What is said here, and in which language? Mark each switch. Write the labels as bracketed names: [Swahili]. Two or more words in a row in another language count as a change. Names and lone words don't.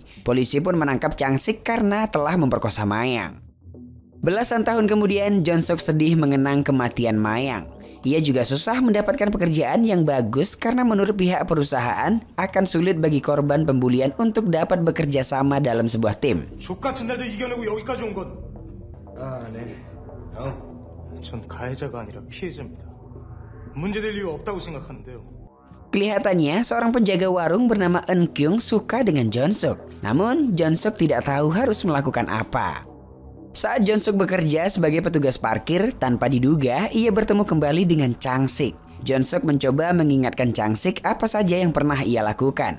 [Indonesian] Polisi pun menangkap Changsik karena telah memperkosa Mayang. Belasan tahun kemudian, Jonsuk sedih mengenang kematian Mayang. Ia juga susah mendapatkan pekerjaan yang bagus karena menurut pihak perusahaan akan sulit bagi korban pembulian untuk dapat bekerja sama dalam sebuah tim. [Korean] 족같은 날도 이겨내고 여기까지 온 건. 네. 전 가해자가 아니라 피해자입니다. 문제될 이유 없다고 생각하는데요. [Indonesian] Kelihatannya seorang penjaga warung bernama Eun Kyung suka dengan Jonsuk. Namun Jonsuk tidak tahu harus melakukan apa. Saat Jonsuk bekerja sebagai petugas parkir, tanpa diduga ia bertemu kembali dengan Changsik. Jonsuk mencoba mengingatkan Changsik apa saja yang pernah ia lakukan.